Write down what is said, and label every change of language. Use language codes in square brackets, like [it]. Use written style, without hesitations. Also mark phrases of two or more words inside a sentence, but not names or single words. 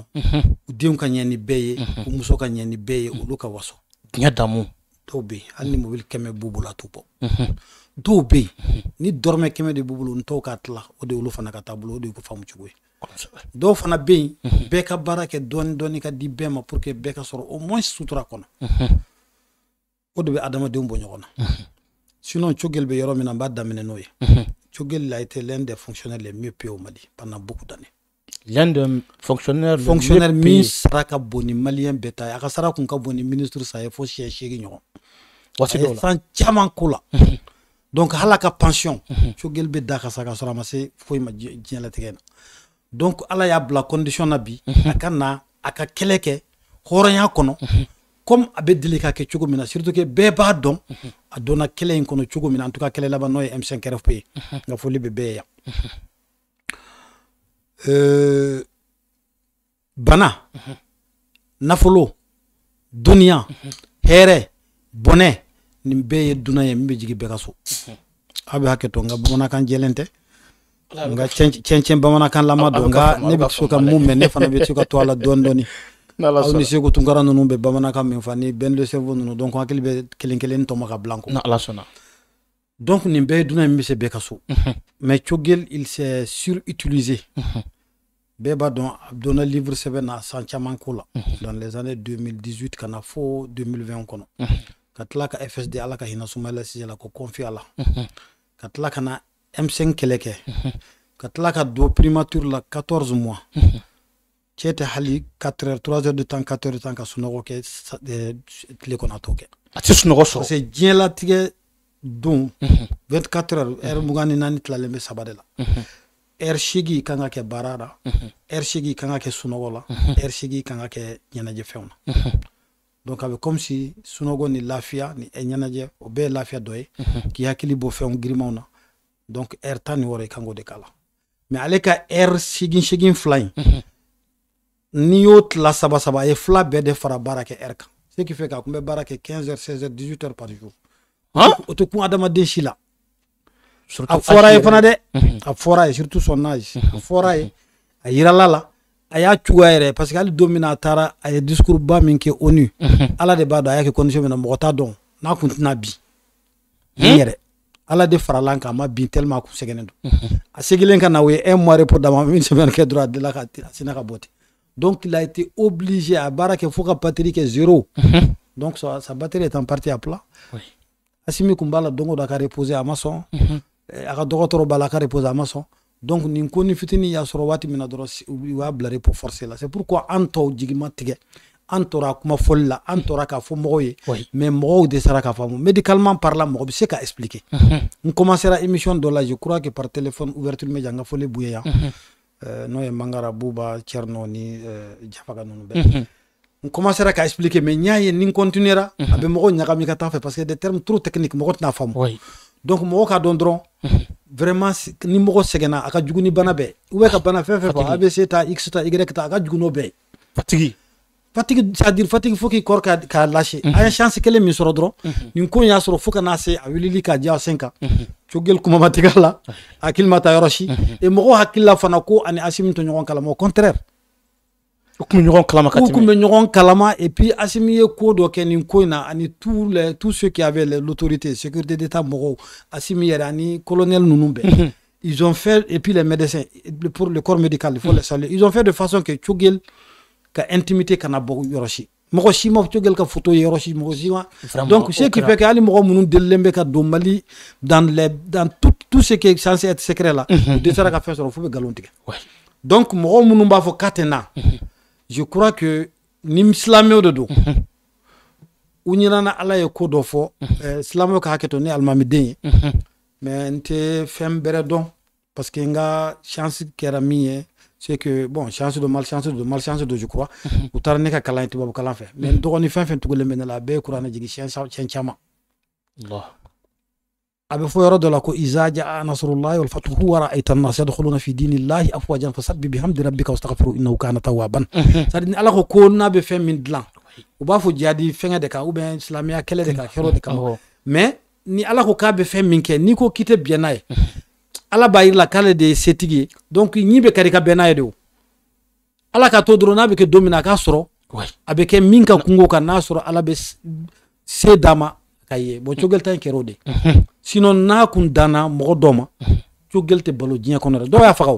[bm] U denw ka ɲɛ ni bɛɛ ye, u muso ka ɲɛ ni bɛɛ ye, olu ka waso. Diɲɛ damu. Dɔw bɛ yen hali ni mobili 100 b'u bolo a t'u bɔ. Dɔw bɛ yen ni dɔrɔmɛ 100 de b'u bolo n tɔw k'a tila o de olu fana ka taa bolo o de y'u ka faamu cogo ye. dɔw fana bɛ yen bɛɛ ka baara kɛ dɔɔni dɔɔni ka di bɛɛ ma [fr] pour que [bm] bɛɛ ka sɔrɔ [fr] au moins [bm] sutura kɔnɔ o de bɛ adamadenw bɔ ɲɔgɔn na sinon Choguel bɛ yɔrɔ min na n b'a daminɛ n'o ye [fr] Choguel a été l'un des fonctionnaires les mieux payés au Mali pendant beaucoup d'années. L'un des fonctionnaires [bm] min sara ka bon ni malien bɛɛ ta ye a ka sara kun ka bon ni ministre sa ye fo siɲɛ 8 ɲɔgɔn a ye san caman ko la donc hala ka pension Choguel bɛ da ka sa ka sɔrɔ a ma se foyi ma diɲɛlatigɛ na donc ala y'a bila condition na bi a ka na a ka kɛlɛ kɛ hɔrɔnya kɔnɔ [fr] comme a [bm] bɛ deli ka kɛ cogo min na [fr] surtout que [bm] bɛɛ b'a dɔn a donna kɛlɛ in kɔnɔ cogo min na [fr] en tout cas [bm] kɛlɛ laban n'o ye M5 RFP ye nka foli bɛ bɛɛ yan bana nafolo duniya hɛrɛ bɔnɛ nin bɛɛ ye dunan ye min bɛ jigin bɛɛ ka so a bɛ hakɛ to nka bamanankan jɛlen tɛ nka cɛncɛn bamanankan lama don nka ne bɛ so ka mun mɛn ne fana bɛ se ka to a la dɔɔni dɔɔni aw ni Seku Tunkara ninnu bɛ bamanankan min fɔ ni Ben [fr] le cerveau [bm] ninnu donc hakili bɛ kelen kelen tɔmɔ ka bila n kɔ donc nin bɛɛ ye dunan ye min bɛ se bɛɛ ka so [fr] mais Choguel il s'est surutilisé [bm] bɛɛ b'a dɔn a donna livre sɛbɛn na san caman ko la [fr] dans les années 2018 [bm] ka na fo 2020 kɔnɔ ka tila ka FSD ala ka hinɛ Soumaïla Cissé la ko confier a la ka tila ka na M5 kɛlɛ kɛ ka tila ka don primature la 14 mois cɛ tɛ hali [fr] 4 heures 3 heures de temps 4 heures de temps [bm] ka sunɔgɔ kɛ tile kɔnɔ a t'o kɛ a tɛ sunɔgɔ sɔrɔ [fr] parce que [bm] diɲɛlatigɛ don 24 heures heure 24 tilalen bɛ saba de la heure 8 kan ka kɛ baara la heure 8 kan ka kɛ sunɔgɔ la heure 8 kan ka kɛ ɲɛnajɛfɛnw na donc a bɛ [fr] comme si [bm] sunɔgɔ ni lafiya ni ɲɛnajɛ o bɛɛ ye lafiya dɔ ye k'i hakili bɔ fɛnw girimanw na donc heure 16 i kan k'o de k'a la mais ale ka heure 8 fila in n'i y'o tila saba a ye fila bɛɛ de fara baara kɛ heure kan [fr] ce qui fait [bm] k'a kun bɛ baara kɛ [fr] 15 heures 16 heures 18 heures par jour [bm] o tɛ kun adamaden si la a fɔra ye fana dɛ a fɔra ye [fr] surtout son âge [bm] a fɔra ye a yirala la a y'a cogoya yɛrɛ [fr] parce que [bm] hali don min na a taara a ye discours ba min kɛ ONU ala de b'a dɔn a y'a kɛ condition min na mɔgɔ t'a dɔn n'a kun tɛna bin ni yɛrɛ ala de farala an kan a ma bin tellement a kun sɛgɛnnen don a seginnen ka na o ye 1 mois repos d'a ma [fr] une semaine [bm] kɛ dɔrɔn a delila ka a sina ka bɔ ten [fr] donc il a été obligé [bm] a baara kɛ fo ka batterie kɛ 0 [fr] donc sa batterie est en partie à plat [bm] Assimi kun b'a la don o don a ka reposer a ma sɔn a ka dɔgɔtɔrɔ b'a la a ka reposer a ma sɔn donc nin ko ni fitinin y'a sɔrɔ waati min na dɔrɔn u b'a bila [fr] repos forcé [bm] la [fr] c'est pourquoi [bm] an tɔw jigi ma tigɛ an tora kuma fɔli la an tora k'a fɔ mɔgɔw ye mais mɔgɔw dɛsɛra k'a faamu [fr] médicalement parlant [bm] mɔgɔ bɛ se ka expliquer n commencera émission dɔ la [fr] je crois que par téléphone ouverture média [bm] n ka fɔli b'u ye yan n'o ye Mangara Buba Thierno ni Jafaga ninnu bɛɛ n commencera ka expliquer mais n y'a ye ni n continuera a bɛ mɔgɔw ɲagami ka taa fɛ [fr] parce que des termes trop techniques [bm] mɔgɔ tɛna faamu donc mɔgɔ k'a dɔn dɔrɔn vraiment ni mɔgɔ sɛgɛnna a ka jugu ni bana bɛɛ [fr] ou bien [bm] ka bana fɛn fɛn fɔ ABC ta X ta Y ta a ka jugu n'o bɛɛ ye [fr] fatigue c'est-à-dire fatigue faut qu'il [bm] kɔrɔ k'a lâcher a ye chance kelen min sɔrɔ dɔrɔn nin ko in y'a sɔrɔ fo ka n'a se a wulili k'a diya sen kan Choguel kuma ma tigɛ a la hakili ma taa yɔrɔ si et mɔgɔw hakili la fana ko ani Assimi tɛ ɲɔgɔn kalama [fr] au contraire [bm] u kun bɛ ɲɔgɔn kalama ka tɛmɛ u kun bɛ ɲɔgɔn kalama [fr] et puis [bm] Assimi ye ko dɔ kɛ nin ko in na ani [fr] tous ceux qui avaient l'autorité sécurité d'état [bm] mɔgɔw Assimi yɛrɛ ani colonel ninnu bɛɛ [fr] ils ont fait et puis les médecins pour le corps médical il faut les saluer ils ont fait de façon que [bm] Choguel ka intimité kana bɔ yɔrɔ si mɔgɔ si ma Choguel ka photo ye yɔrɔ si mɔgɔ si ma [fr] donc ce qui fait que [bm] hali mɔgɔ minnu delilen bɛ ka don Mali [fr] dans tout ce qui est censé être secret là [bm] u dɛsɛra ka fɛn sɔrɔ fo bɛ nkalon tigɛ donc mɔgɔ minnu b'a fɔ k'a tɛ na [fr] je crois que [bm] ni silamɛw de don u ɲinana ala ye ko dɔ fɔ silamɛw ka hakɛ to ne alimamiden ye mais n tɛ fɛn bɛrɛ dɔn [fr] parce que [bm] n ka chance kɛra min ye [fr] c'est que bon chance de malchance de je crois [bm] u taara ne ka kalan ye tubabu kalan fɛ mais n dɔgɔnin fɛn fɛn tugulen bɛ ne la a bɛɛ ye kuranɛ jigi siɲɛ caman a bɛ fɔ yɔrɔ dɔ la ko [ar] إذا جاء نصر الله والفتح ورأيت الناس يدخلون في دين الله أفواجا فسبح بحمد ربك واستغفره إنه كان توابا [bm] c'est-à-dire ala ko n'a bɛ fɛn min dilan u b'a fɔ jihadi fɛngɛ de kan [fr] ou bien [bm] silamɛya kɛlɛ de kan hɛrɛ de kan mais ni ala ko k'a bɛ fɛn min kɛ n'i ko k'i tɛ bɛn n'a ye ala b'a yira la k'ale de ye setigi ye donc ɲi bɛ kari ka bɛn n'a ye de o ala ka to dɔrɔn n'a bɛ kɛ don min na a k'a sɔrɔ a bɛ kɛ min ka kungo kan n'a sɔrɔ ala bɛ se d'a ma ka ye bon Choguel ta in kɛra o de sinon n'a kun danna mɔgɔ dɔ ma cogel te balo diɲɛ kɔnɔ dɛ dɔw y'a faga o